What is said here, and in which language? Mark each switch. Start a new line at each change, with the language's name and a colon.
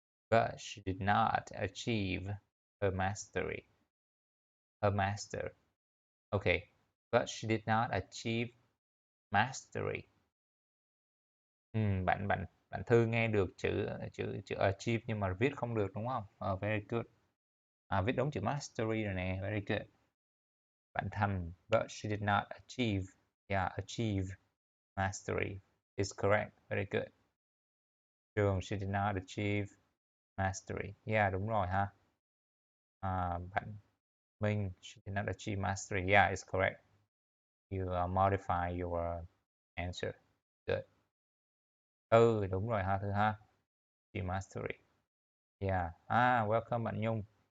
English: But she did not achieve her mastery. Her master. Okay. But she did not achieve mastery.
Vietnamese: Bạn Thư nghe được chữ achieve nhưng mà viết không được đúng không?
English: Very good.
Vietnamese: Viết đúng chữ mastery rồi nè.
English: Very good. Bạn Thành. But she did not achieve. Yeah, achieve mastery is correct. Very good. Trường. She did not achieve mastery. Yeah,
Vietnamese: đúng rồi ha.
English: Bạn Minh. She did not achieve mastery. Yeah, it's correct. You modify your answer. Good.
Vietnamese: Đúng rồi ha Thư ha.
English: Achieve mastery. Yeah. Welcome bạn Nhung.